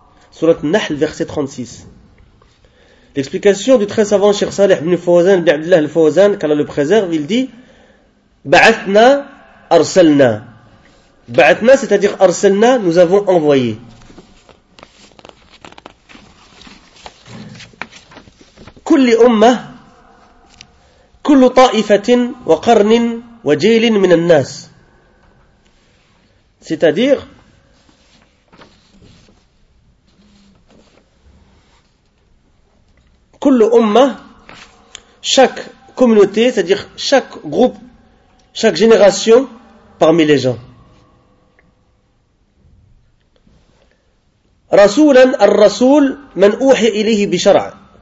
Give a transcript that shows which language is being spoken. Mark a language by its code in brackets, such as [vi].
[fr] Surat Nahl, verset 36. L'explication du très savant Cheikh Salih ibn Fawzan, ibn Abdullah al-Fawzan, qu'Allah le préserve, il dit, [ar] ba'athna arsalna. [fr] Ba'athna, c'est-à-dire arsalna, nous avons envoyé. [ar] كل أمة كل طائفة وقرن وجيل من الناس. [fr] C'est-à-dire, [ar] كل أمة, [fr] chaque communauté, c'est-à-dire chaque groupe, chaque génération parmi les gens. [ar] رسولا الرسول من أوحى إليه بشرع.